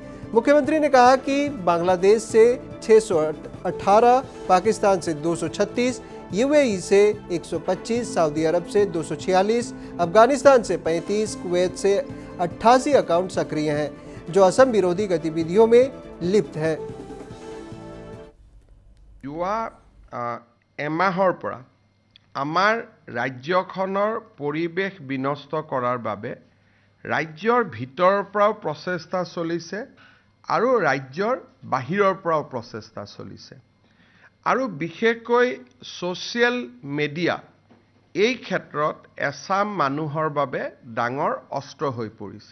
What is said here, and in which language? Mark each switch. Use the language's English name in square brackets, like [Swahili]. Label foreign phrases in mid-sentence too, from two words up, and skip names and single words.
[Hindi] मुख्यमंत्री ने कहा कि बांग्लादेश से 618, पाकिस्तान से 236, यूएई से 125, सऊदी अरब से 246, अफगानिस्तान से 35, कुवैत से 88 अकाउंट सक्रिय हैं जो असम विरोधी गतिविधियों में लिप्त हैं। [Assamese] এমাহৰ পৰা আমাৰ ৰাজ্যখনৰ পৰিৱেশ বিনষ্ট কৰাৰ বাবে ৰাজ্যৰ ভিতৰৰ পৰাও প্ৰচেষ্টা চলিছে আৰু ৰাজ্যৰ বাহিৰৰ পৰাও প্ৰচেষ্টা চলিছে আৰু বিশেষকৈ [English] social media [Assamese] এই ক্ষেত্ৰত এছাম মানুহৰ বাবে ডাঙৰ অস্ত্ৰ হৈ পৰিছে।